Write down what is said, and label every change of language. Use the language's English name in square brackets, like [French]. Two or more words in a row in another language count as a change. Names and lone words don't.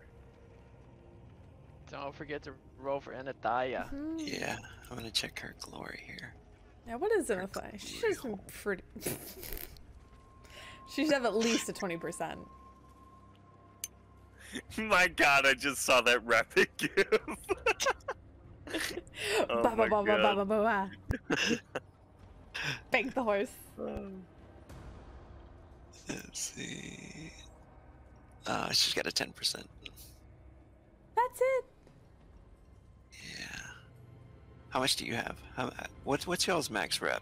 [English] Don't forget to roll for Inathaya. Yeah, I'm gonna check her glory here. Yeah, what is Inathaya? She's pretty. She should have at least a 20%. My god, I just saw that rapid gif. Oh Ba ba my ba ba ba God. ba ba ba. Bank the horse. Let's see. She's got a 10%. That's it. Yeah. How much do you have? What's y'all's max rep?